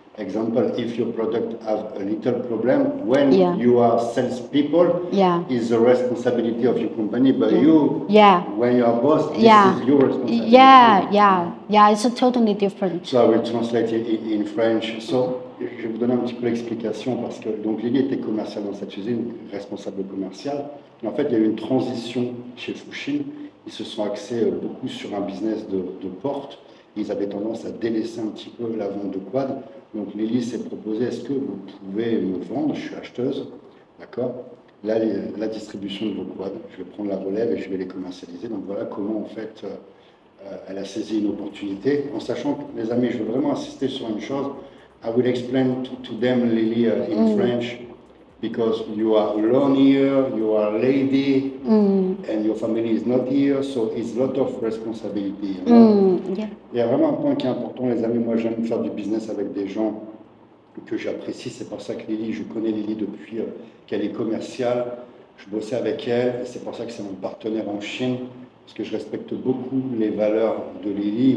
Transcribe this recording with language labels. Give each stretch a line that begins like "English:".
English: Example, if your product has a little problem, when you are salespeople, it's the responsibility of your company, but you, when you are boss, this is your responsibility. Yeah, it's totally different. So I will translate it in French.
French: So, je vais vous donner un petit peu l'explication, parce que donc Lily était commerciale dans cette usine, responsable commercial. Et en fait, il y a eu une transition chez Fuxing. Ils se sont axés beaucoup sur un business de porte. Ils avaient tendance à délaisser un petit peu la vente de quad. Donc Lily s'est proposé, est-ce que vous pouvez me vendre, je suis acheteuse, d'accord, là la distribution de vos quads, je vais prendre la relève et je vais les commercialiser. Donc voilà comment en fait elle a saisi une opportunité, en sachant que, les amis, je veux vraiment insister sur une chose.
English: I will explain to them, Lily, in French, because you are alone here, you are a lady, and your family is not here, so it's a lot of responsibility. You know?
French: Il y a vraiment un point qui est important, les amis. Moi, j'aime faire du business avec des gens que j'apprécie. C'est pour ça que Lily, je connais Lily depuis qu'elle est commerciale. Je bossais avec elle, et c'est pour ça que c'est mon partenaire en Chine, parce que je respecte beaucoup les valeurs de Lily.